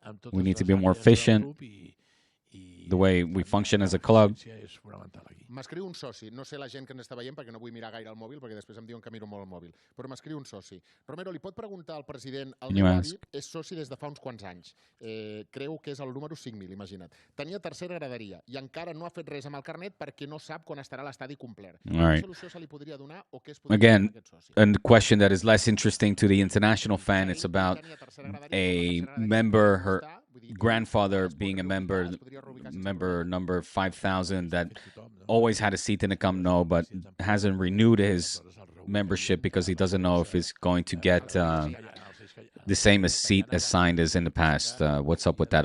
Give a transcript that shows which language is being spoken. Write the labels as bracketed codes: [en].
[en] We need to be more efficient. the way we function as a club. [ca] M'escriu un soci, no sé la gent que ens està veient perquè no vull mirar gaire el mòbil perquè després em diuen que miro molt el mòbil, però m'escriu un soci. Romero, li pot preguntar al president, el meu avi és soci des de fa uns quants anys, creu que és el número 5.000, imagina't. Tenia tercera graderia i encara no ha fet res amb el carnet perquè no sap quan estarà l'estadi complet. Quina solució se li podria donar o què es podria donar a aquest soci? [en] Again, a question that is less interesting to the international fan. It's about a member, her grandfather being a member number 5,000 that always had a seat in the Camp Nou but hasn't renewed his membership because he doesn't know if he's going to get the same seat assigned as in the past. What's up with that?